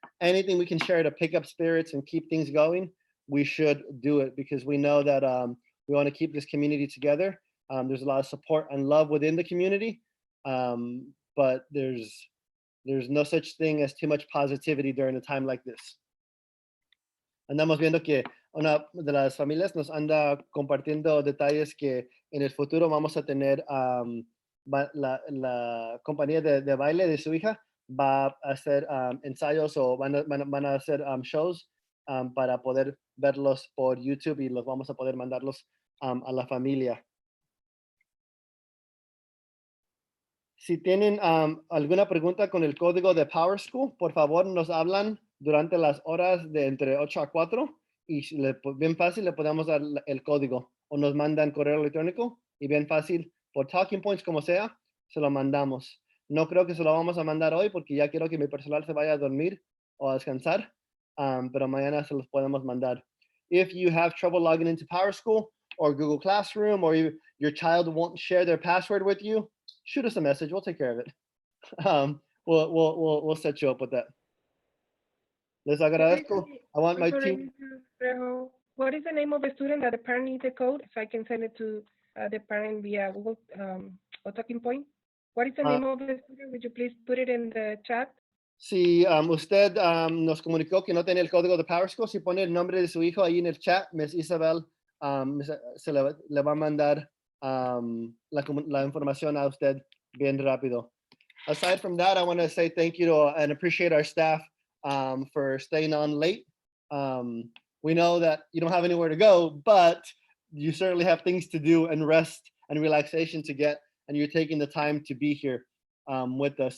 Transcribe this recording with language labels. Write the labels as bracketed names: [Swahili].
[English] Anything we can share to pick up spirits and keep things going, we should do it because we know that we want to keep this community together. There's a lot of support and love within the community, but there's no such thing as too much positivity during a time like this. [Spanish] Andamos viendo que una de las familias nos anda compartiendo detalles que en el futuro vamos a tener la compañía de baile de su hija va a hacer ensayos o van a hacer shows para poder verlos por YouTube y los vamos a poder mandarlos a la familia. Si tienen alguna pregunta con el código de Power School, por favor nos hablan durante las horas de entre 8 a 4 y bien fácil le podemos dar el código o nos mandan correo electrónico y bien fácil por Talking Points como sea, se lo mandamos. No creo que se lo vamos a mandar hoy porque ya quiero que mi personal se vaya a dormir o a descansar, pero mañana se los podemos mandar. [English] If you have trouble logging into Power School or Google Classroom or your child won't share their password with you, shoot us a message. We'll take care of it. We'll set you up with that. [Spanish] Les agradezco. [English] I want my team. What is the name of the student that the parent needs the code? So I can send it to the parent via Google or Talking Point. What is the name of the student? Would you please put it in the chat? [Spanish] Si usted nos comunicó que no tiene el código de Power School, si pone el nombre de su hijo ahí en el chat, Miss Isabel se le va a mandar la información a usted bien rápido. [English] Aside from that, I want to say thank you to and appreciate our staff for staying on late. We know that you don't have anywhere to go, but you certainly have things to do and rest and relaxation to get, and you're taking the time to be here with us.